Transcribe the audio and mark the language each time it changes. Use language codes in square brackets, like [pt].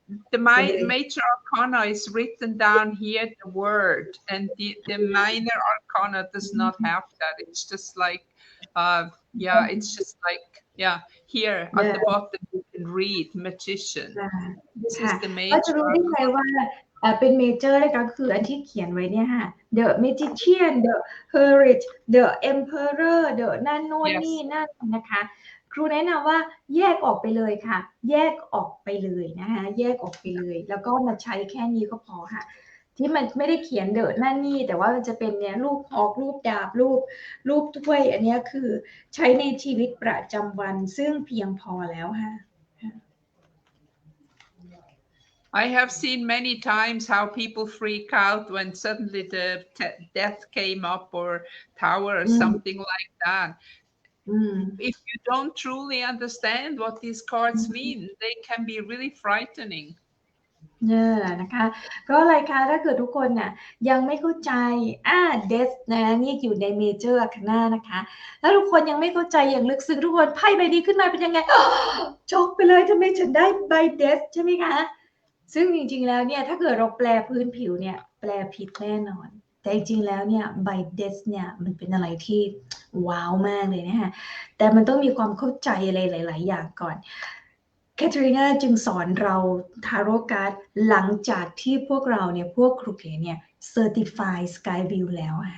[en] The major arcana is written down here, the word, and the minor arcana does not have that. It's just like it's just like here at the bottom you can read magician. This is the major [th] ก็จะรู้ได้ไงว่าเป็นเมเจอร์เลยก็คืออันที่เขียนไว้เนี่ยค่ะ The Magician The Herald The Emperor The นั่นโน่นนี่นั่นนะคะครูแนะนำว่าแยกออกไปเลยค่ะแยกออกไปเลยนะคะแยกออกไปเลยแล้วก็มาใช้แค่นี้ก็พอค่ะที่มันไม่ได้เขียนเดอะนั่นนี่แต่ว่ามันจะเป็นเนี่ยรูปหอกรูปดาบรูปถ้วยอันนี้คือใช้ในชีวิตประจำวันซึ่งเพียงพอแล้วค่ะ [en] I have seen many times how people freak out when suddenly the death came up or tower or something like that. If you don't truly understand what these cards mean, they can be really frightening. [th] นะคะก็อะไรคะถ้าเกิดทุกคนน่ะยังไม่เข้าใจเดสนะนี่อยู่ในเมเจอร์อาคาน่านะคะแล้วทุกคนยังไม่เข้าใจอย่างลึกซึ้งทุกคนไพ่ใบนี้ขึ้นมาเป็นยังไง ช็อกไปเลยทำไมฉันได้ใบเดสใช่ไหมคะซึ่งจริงๆแล้วเนี่ยถ้าเกิดเราแปลพื้นผิวเนี่ยแปลผิดแน่นอนแต่จริงๆแล้วเนี่ยใบเดสเนี่ยมันเป็นอะไรที่ว้าวมากเลยนะคะแต่มันต้องมีความเข้าใจอะไรหลายๆอย่างก่อนแคทเธอรีนาจึงสอนเราทาโร่การ์ดหลังจากที่พวกเราเนี่ยพวกครูเก๋เนี่ยเซอร์ติฟาย SkyView แล้ว